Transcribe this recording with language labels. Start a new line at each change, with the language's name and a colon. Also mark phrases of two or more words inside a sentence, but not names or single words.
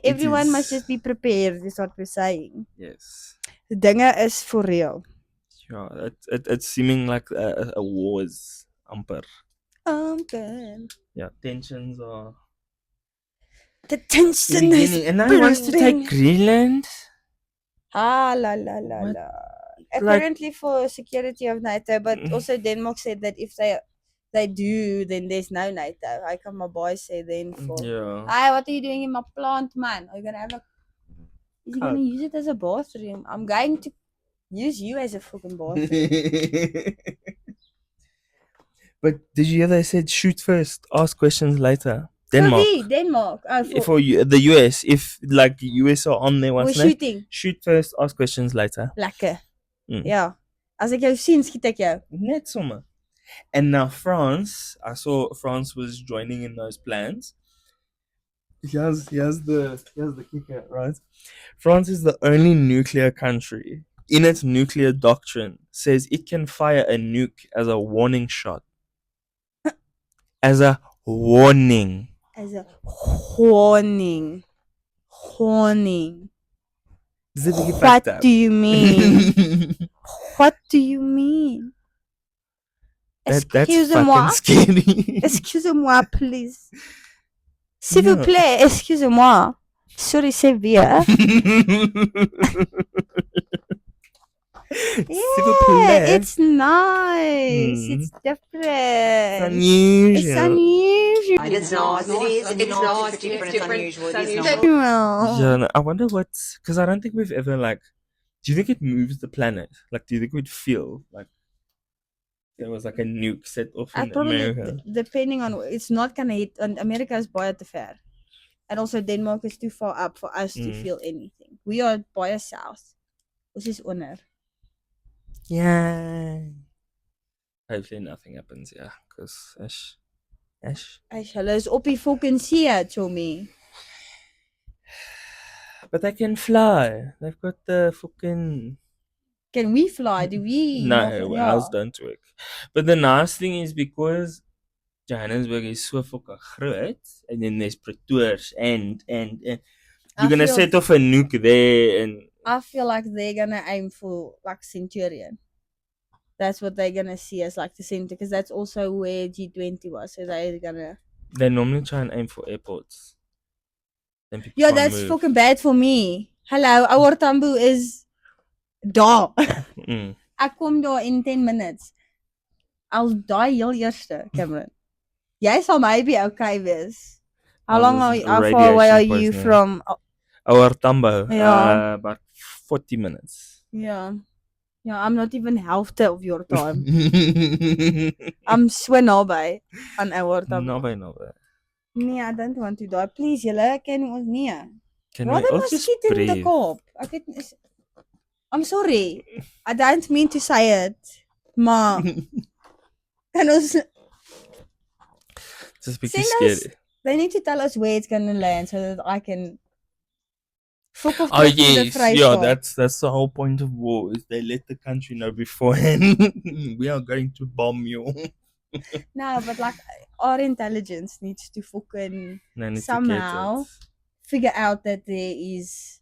English: Everyone must just be prepared, is what we're saying. Yes. The dinge is for real. Yeah, it's seeming like a war's amper. Good. Yeah, tensions are The tension is beginning. And now he wants to take Greenland. Ah, la la la What? la. Apparently for security of NATO, but also Denmark said that if they do, then there's no NATO. How come my boys say then for Yeah. what are you doing in my plant, man? Are you gonna have a Is he gonna use it as a bathroom? I'm going to use you as a fucking bathroom. But did you hear they said shoot first, ask questions later? Denmark. Denmark. For the US, if like US are on there once, we're shooting. Shoot first, ask questions later.
Afrikaans: Lekker. Ja. As ek jou sien, skiet ek jou. Net sommer.
English: And now France, I saw France was joining in those plans. Here's the kicker, right? France is the only nuclear country in its nuclear doctrine says it can fire a nuke as a warning shot. As a warning. As a warning. Warning. What do you mean? What do you mean? That's fucking scary.
French: Excusez-moi, please. S'il vous plaît, excusez-moi. Sorry, c'est bien.
English: Yeah, it's nice. It's different. It's unusual. It's unusual. It's not. It's different. It's unusual. It's not. Yeah, no, I wonder what's because I don't think we've ever like. Do you think it moves the planet? Like, do you think we'd feel like there was like a nuke set off in America? Depending on, it's not gonna hit, and America is
Afrikaans: baie te ver,
English: and also Denmark is too far up for us to feel anything. We are baie south.
Afrikaans: Ons is onder.
English: Yeah. Hopefully nothing happens, yeah, because Ash,
Afrikaans: hulle is op die fucking see, Chommy.
English: But they can fly. They've got the fucking. Can we fly? Do we? No, ours don't work. But the nice thing is because Johannesburg is so fucking groot, and then there's Pretoria and you're gonna set off a nuke there, and I feel like they're gonna aim for like Centurion. That's what they're gonna see as like the center, because that's also where G20 was. So they're gonna. They normally try and aim for airports. Yeah, that's fucking bad for me. Hello, our Tambo is daar.
Afrikaans: Ek kom daar in 10 minutes.
English: I'll die
Afrikaans: heel eerste,
English: Cameron.
Afrikaans: Jy sal maybe okay wees.
English: How far away are you from our Tambo? About 40 minutes. Yeah. Yeah, I'm not even half of your time. I'm so
Afrikaans: naby aan
English: our Tambo.
Afrikaans: Naby. Nee,
English: I don't want to die.
Afrikaans: Please, julle ken ons nie.
English: Can we all just breathe? In the kop. I'm sorry. I don't mean to say it.
Afrikaans: Maar kan ons
English: just be scary. They need to tell us where it's gonna land so that I can fuck off. Oh yes, yeah, that's the whole point of war, is they let the country know beforehand. We are going to bomb you. No, but like our intelligence needs to fucking somehow figure out that there is